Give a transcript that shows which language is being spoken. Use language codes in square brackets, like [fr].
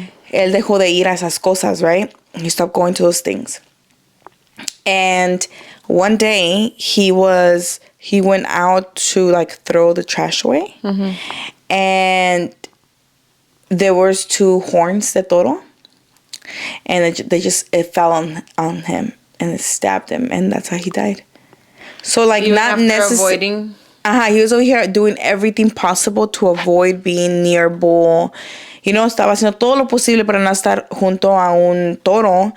[es] Él dejó de ir a esas cosas, [en] right? He stopped going to those things. And one day he went out to, like, throw the trash away. And there was 2 horns [es] de toro, [en] and it fell on him and it stabbed him, and that's how he died. So, like, not necessarily. He was over here doing everything possible to avoid being near bull. You know, [es] estaba haciendo todo lo posible para no estar junto a un toro.